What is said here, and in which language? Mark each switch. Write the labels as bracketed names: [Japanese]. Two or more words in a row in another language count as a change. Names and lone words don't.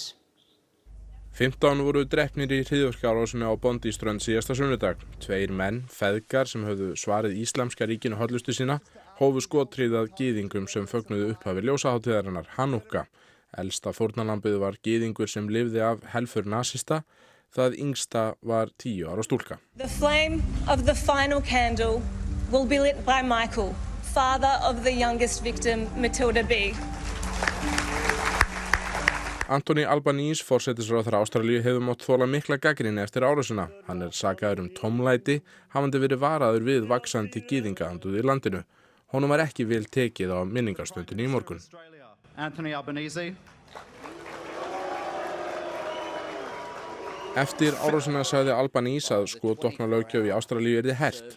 [Icelandic] 15 voru drepnir í hryðjuverkaárásinni á Bondi-strönd síðasta sunnudag. 2 menn, feðgar sem höfðu svarið Íslamska ríkinu hollustu sína, hófu skothríð að gyðingum sem fögnuðu upphafi ljósahátíðarinnar Hanukka. Elsta fórnarlambið var gyðingur sem lifði af helför nasista. Það yngsta var 10 ára stúlka. [English] The flame of the final candle will be lit by Michael, father of the youngest victim, Matilda B. [Icelandic] Anthony Albanese, forsætisráðherra Ástralíu, hefur mátt þola mikla gagnrýni eftir árásina. Hann er sakaður tómlæti, hafandi verið varaður við vaxandi gyðingaandúð í landinu. Honum var ekki vel tekið á minningarstundinni í morgun. Anthony Albanese. Eftir árásina sagði Albanese að skotvopnalöggjöf í Ástralíu yrði hert.